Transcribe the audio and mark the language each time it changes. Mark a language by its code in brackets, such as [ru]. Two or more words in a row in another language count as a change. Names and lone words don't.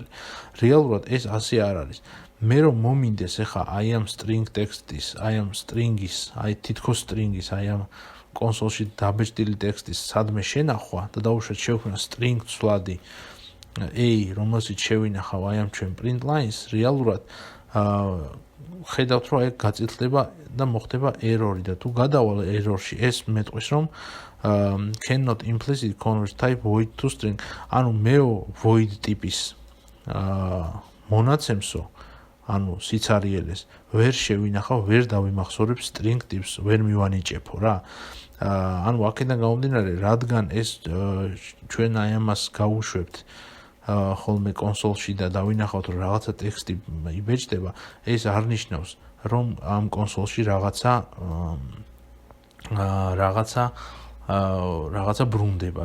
[ka] რეალურად ეს ასე არ არის. მე რომ მომინდეს ახლა აი ამ string ტექსტის, აი ამ string-ის, აი თითქოს string-ის, აი ამ კონსოლში დაბეჭდილი ტექსტის სადმე შენახვა და დავუშვათ შევქმნა string ცვლადი a, რომელშიც შევინახავ აი ამ ჩვენ [en] print line- [ka] ს, რეალურად ხედავთ, რომ აი გაწითლდება და მოხდება error-ი და თუ გადავალ error-ში, ეს მეტყვის, რომ [en] cannot implicit convert type void to string. [ka] ანუ მეო void ტიპის მონაცემსო, ანუ სიცარიელეს ვერ შევინახავ, ვერ დავიმახსოვრებ string ტიპს, ვერ მივანიჭეფო რა. ანუ აქედან გამომდინარე, რადგან ეს ჩვენ აი ამას გავუშვებთ ხოლმე კონსოლში და დავინახავთ, რომ რაღაცა ტექსტი იბეჭდება, ეს არ ნიშნავს, რომ ამ კონსოლში რაღაცა ბრუნდება.